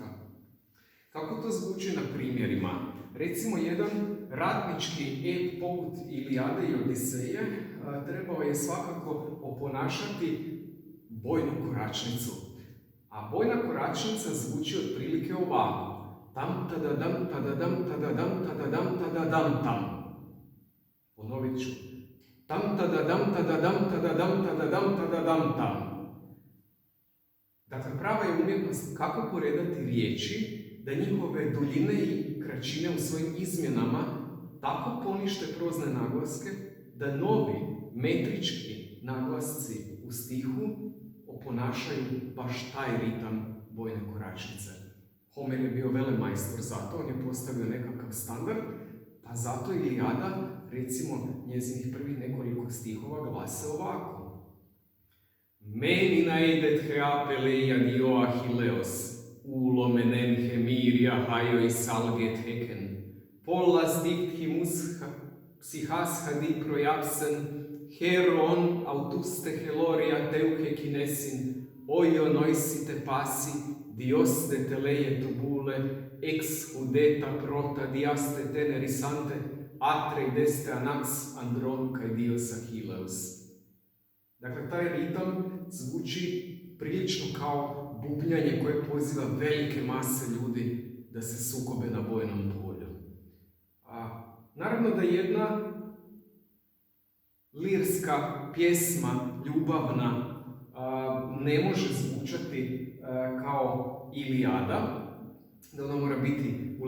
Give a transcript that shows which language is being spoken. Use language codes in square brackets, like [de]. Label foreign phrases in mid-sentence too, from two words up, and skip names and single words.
[hr] Kako to zvuči na primjerima? Recimo, jedan ratnički ep poput Ilijade i Odiseje trebao je svakako oponašati bojnu koračnicu. A bojna koračnica zvuči otprilike ovako. Tam, tadadam, tadadam, tadadam, tadadam, tadadam, tam. Ponovit ću. Tam, tadadam, tadadam, tadadam, tadadam, tadadam, tam. Dakle, prava je umjetnost kako poredati riječi, da njihove duljine i kraćine u svojim izmjenama tako ponište prozne naglaske, da novi metrički naglasci u stihu oponašaju baš taj ritam bojne koračnice. Homer je bio velemajstor zato, on je postavio nekakav standard, pa zato Ilijada, recimo, njezinih prvih nekoliko stihova glase ovako. [el] Μῆνιν ἄειδε θεὰ Πηληϊάδεω Ἀχιλῆος, οὐλομένην, ἣ μυρί᾽ Ἀχαιοῖς ἄλγε᾽ ἔθηκε, πολλὰς δ᾽ ἰφθίμους ψυχὰς Ἄϊδι προΐαψεν, ἡρώων, αὐτοὺς δὲ ἑλώρια τεῦχε κύνεσσιν, οἰωνοῖσί τε πᾶσι, Διὸς δ᾽ ἐτελείετο βουλή, ἐξ οὗ δὴ τὰ πρῶτα διαστήτην ἐρίσαντε, Ἀτρεΐδης τε ἄναξ ἀνδρῶν καὶ δῖος Ἀχιλλεύς. [hr] Dakle, taj ritam zvuči prilično kao bubnjanje koje poziva velike mase ljudi da se sukobe na bojnom polju. Naravno da jedna lirska pjesma, ljubavna, ne može zvučati kao Ilijada, da ona mora biti u